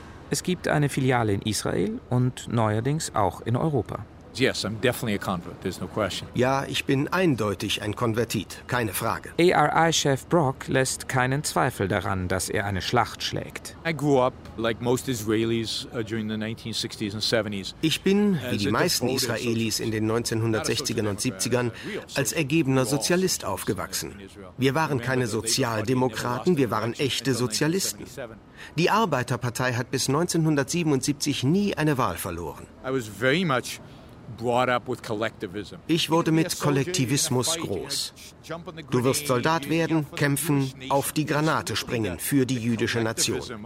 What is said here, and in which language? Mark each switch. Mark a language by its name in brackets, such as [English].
[German] Es gibt eine Filiale in Israel und neuerdings auch in Europa. [English] Yes, I'm definitely a convert. There's no question. [German] Ja, ich bin eindeutig ein Konvertit, keine Frage. ARI-Chef Brock lässt keinen Zweifel daran, dass er eine Schlacht schlägt. [English] I grew up like most Israelis during the 1960s and 70s. [German] Ich bin, wie die meisten Israelis in den 1960ern und 70ern, als ergebener Sozialist aufgewachsen. Wir waren keine Sozialdemokraten, wir waren echte Sozialisten. Die Arbeiterpartei hat bis 1977 nie eine Wahl verloren. [English] I was very much brought up with collectivism. [German] Ich wurde mit Kollektivismus groß. Du wirst Soldat werden, kämpfen, auf die Granate springen für die jüdische Nation.